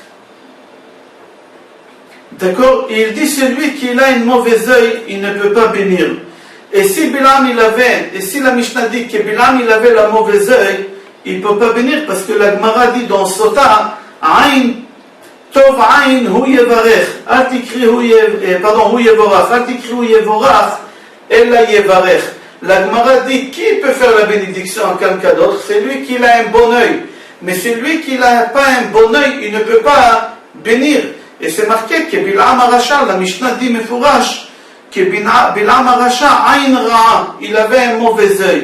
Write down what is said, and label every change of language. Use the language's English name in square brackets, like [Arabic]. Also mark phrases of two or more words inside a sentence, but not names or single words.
[French] D'accord? Il dit celui qui a une mauvaise œil, il ne peut pas bénir. Et si Bilam il avait, et si la Mishnah dit que Bilam il avait la mauvaise œil, il ne peut pas bénir parce que la Gemara dit dans Sota, [Hebrew] עין, טוב עין, הוא יברך, אל תקרי הוא יבורך, אל תקרי הוא יבורך, אלא יברך. [French] La Gemara dit qui peut faire la bénédiction en quelqu'un d'autre? C'est lui qui a un bon œil. Mais celui qui n'a pas un bon œil, il ne peut pas bénir. Et c'est marqué que Bilam Aracha, la Mishnah dit Mefourash, que Bilam Aracha, [Hebrew] עין רעה, [French] il avait un mauvais œil.